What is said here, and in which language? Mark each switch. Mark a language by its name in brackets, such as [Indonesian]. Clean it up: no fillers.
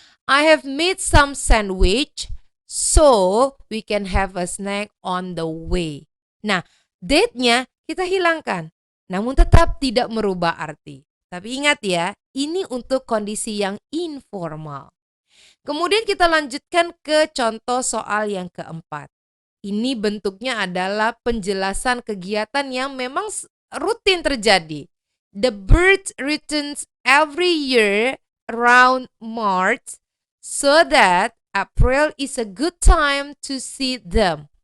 [English] I have made some sandwich so we can have a snack on the way. [Indonesian] Nah, that-nya kita hilangkan, namun tetap tidak merubah arti. Tapi ingat ya, ini untuk kondisi yang informal. Kemudian kita lanjutkan ke contoh soal yang keempat. Ini bentuknya adalah penjelasan kegiatan yang memang rutin terjadi. [English] The bird returns every year around March so that April is a good time to see them.